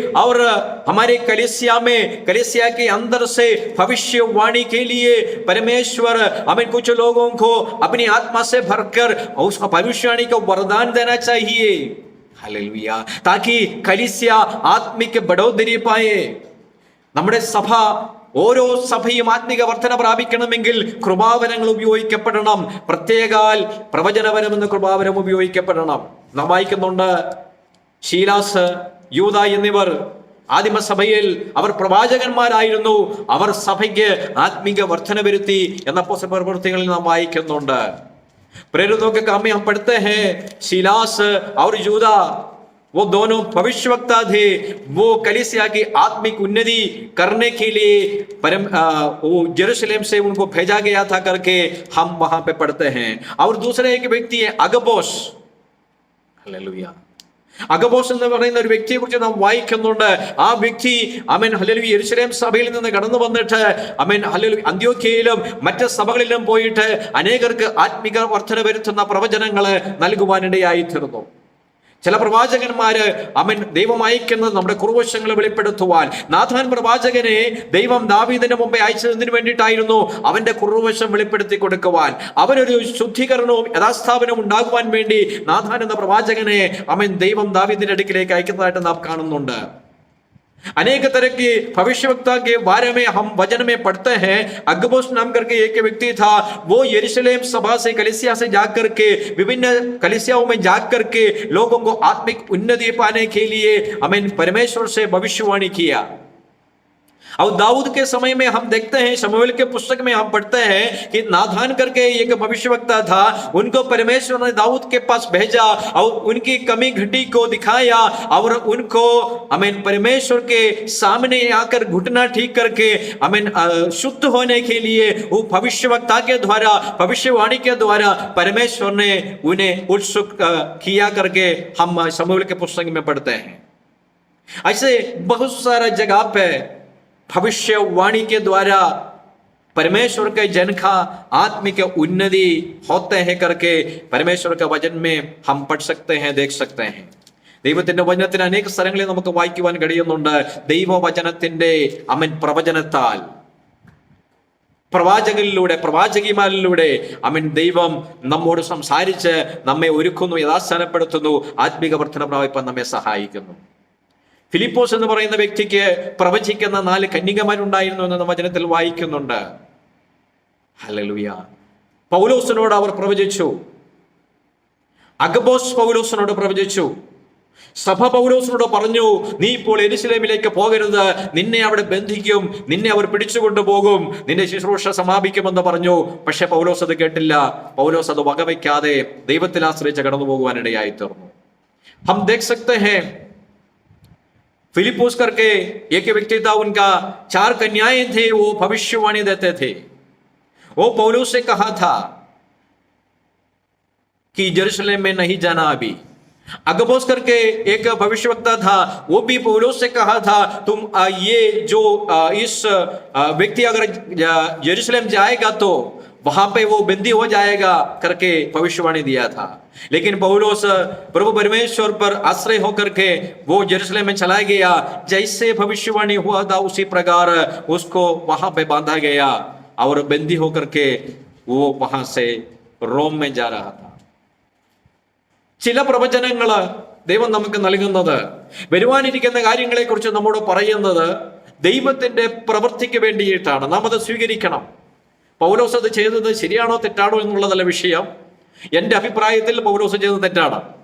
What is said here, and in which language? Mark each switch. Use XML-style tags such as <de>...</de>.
<hi>और हमारे कलीसिया के अंदर से भविष्यवाणी के लिए परमेश्वर हमें कुछ लोगों को अपनी आत्मा से भरकर उस भविष्यवाणी का वरदान देना चाहिए. हालेलुया. ताकि कलीसिया आत्मिक बढ़ोतरी पाए.</hi> <ml>നമ്മുടെ സഭ, ഓരോ സഭയും ആത്മിക വർധന പ്രാപിക്കണമെങ്കിൽ കൃപാവരങ്ങൾ ഉപയോഗിക്കപ്പെടണം. പ്രത്യേകാൽ പ്രവചനവരം എന്ന കൃപാവരം ഉപയോഗിക്കപ്പെടണം. നാം വായിക്കുന്നുണ്ട്, ശീലാസ്, യൂദ എന്നിവർ ആദിമസഭയിൽ അവർ പ്രവാചകന്മാരായിരുന്നു. അവർ സഭയ്ക്ക് ആത്മീക വർധന വരുത്തി എന്ന അപ്പോസ്തല പ്രവൃത്തികളിൽ നാം വായിക്കുന്നുണ്ട്.</ml> <hi>प्रेरितों के काम में हम पढ़ते हैं सिलास और यूदा वो दोनों भविष्यवक्ता थे. वो कलीसिया की आत्मिक उन्नति करने के लिए वो यरूशलेम से उनको भेजा गया था करके हम वहां पे पढ़ते हैं. और दूसरे एक व्यक्ति है अगबोस. हालेलुया.</hi> <ml>അഗബോസ് എന്ന് പറയുന്ന ഒരു വ്യക്തിയെ കുറിച്ച് നാം വായിക്കുന്നുണ്ട്. ആ വ്യക്തി ആമേൻ ഹല്ലേലൂയ യെരൂശലേം സഭയിൽ നിന്ന് കടന്നു വന്നിട്ട് ആമേൻ ഹല്ലേലൂയ അന്ത്യോക്യയിലും മറ്റ് സഭകളിലും പോയിട്ട് അനേകർക്ക് ആത്മിക വർധന വരുത്തുന്ന പ്രവചനങ്ങൾ നൽകുവാനിടയായി തീർന്നു. ചില പ്രവാചകന്മാര് ആമേൻ ദൈവം അയക്കുന്നത് നമ്മുടെ കുറുവശങ്ങളെ വെളിപ്പെടുത്തുവാൻ. നാഥാൻ പ്രവാചകനെ ദൈവം ദാവീദിന് മുമ്പേ അയച്ചതിന് വേണ്ടിയിട്ടായിരുന്നു, അവന്റെ കുറുവശം വെളിപ്പെടുത്തി കൊടുക്കുവാൻ. അവനൊരു ശുദ്ധീകരണവും യഥാസ്ഥാപനവും ഉണ്ടാകുവാൻ വേണ്ടി നാഥാൻ എന്ന പ്രവാചകനെ ആമേൻ ദൈവം ദാവീദിന്റെ അടുക്കിലേക്ക് അയക്കുന്നതായിട്ട് നാം കാണുന്നുണ്ട്.</ml> <hi>अनेक तरह के भविष्यवक्ता के बारे में हम वचन में पढ़ते हैं. अगबोस नाम करके एक व्यक्ति था. वो यरूशलेम सभा से कलीसिया से जाकर के विभिन्न कलीसियाओं में जाकर के लोगों को आत्मिक उन्नति पाने के लिए हमें परमेश्वर से भविष्यवाणी किया. और दाऊद के समय में हम देखते हैं, शमूएल के पुस्तक में हम पढ़ते हैं कि नाथान करके एक भविष्यवक्ता था. उनको परमेश्वर ने दाऊद के पास भेजा और उनकी कमी घटी को दिखाया और उनको आमीन परमेश्वर के सामने आकर घुटना ठीक करके आमीन शुद्ध होने के लिए वो भविष्यवक्ता के द्वारा, भविष्यवाणी के द्वारा परमेश्वर ने उन्हें उत्सुक किया करके हम शमूएल के पुस्तक में पढ़ते हैं. ऐसे बहुत सारा जगह पे भविष्यवाणी के द्वारा परमेश्वर के जन का आत्मिक उन्नति होते हैं करके परमेश्वर का वचन में हम पढ़ सकते हैं, देख सकते हैं.</hi> <ml>ദൈവത്തിന്റെ വചനത്തിന് അനേക സ്ഥലങ്ങളിൽ നമുക്ക് വായിക്കുവാൻ കഴിയുന്നുണ്ട്. ദൈവവചനത്തിന്റെ അമൻ പ്രവചനത്താൽ, പ്രവാചകരിലൂടെ, പ്രവാചകിമാരിലൂടെ അമൻ ദൈവം നമ്മോട് സംസാരിച്ച് നമ്മെ ഒരുക്കുന്നു, യഥാസ്ഥാനപ്പെടുത്തുന്നു, ആത്മിക വർധന പ്രാപിപ്പാൻ നമ്മെ സഹായിക്കുന്നു. ഫിലിപ്പോസ് എന്ന് പറയുന്ന വ്യക്തിക്ക് പ്രവചിക്കുന്ന 4 കന്യകമാരുണ്ടായിരുന്നു എന്ന് വചനത്തിൽ വായിക്കുന്നുണ്ട്. ഹല്ലേലൂയ. പൗലോസിനോട് അവർ പ്രവചിച്ചു. അഗബോസ് പൗലോസിനോട് പ്രവചിച്ചു. സഭ പൗലോസിനോട് പറഞ്ഞു, നീ ഇപ്പോൾ യെരൂശലേമിലേക്ക് പോകരുത്, നിന്നെ അവിടെ ബന്ധിക്കും, നിന്നെ അവർ പിടിച്ചുകൊണ്ടുപോകും, നിന്റെ ശുശ്രൂഷ സമാപിക്കുമെന്ന് പറഞ്ഞു. പക്ഷെ പൗലോസ് അത് കേട്ടില്ല. പൗലോസ് അത് വകവയ്ക്കാതെ ദൈവത്തിൽ ആശ്രയിച്ച് കടന്നു പോകുവാനിടയായി തീർന്നു.</ml> <hi>हम देख सकते हैं फिलिपोस करके एक व्यक्ति था, उनका 4 कन्याएं थे, वो भविष्यवाणी देते थे. वो पौलुस से कहा था कि यरूशलेम में नहीं जाना अभी. अगबोस करके एक भविष्यवक्ता था, वो भी पौलुस से कहा था, तुम ये जो इस व्यक्ति अगर यरूशलेम जाएगा तो वहां पे वो बंदी हो जाएगा करके भविष्यवाणी दिया था. लेकिन पौलुस प्रभु परमेश्वर पर आश्रय होकर के वो यरूशलेम में चला गया. जैसे भविष्यवाणी हुआ था उसी प्रकार उसको वहां पे बांधा गया और बंदी होकर के वो वहां से रोम में जा रहा था.</hi> <ml>ചില പ്രവചനങ്ങള് ദൈവം നമുക്ക് നൽകുന്നത്, വരുവാനിരിക്കുന്ന കാര്യങ്ങളെ കുറിച്ച് നമ്മോട് പറയുന്നത് ദൈവത്തിന്റെ പ്രവൃത്തിക്ക് വേണ്ടിയിട്ടാണ്. നാം അത് സ്വീകരിക്കണം. പൗലോസ് അത് ചെയ്തത് ശരിയാണോ തെറ്റാണോ എന്നുള്ളതല്ല വിഷയം. എന്റെ അഭിപ്രായത്തിൽ പൗലോസ് ചെയ്തത് തെറ്റാണ്.</ml>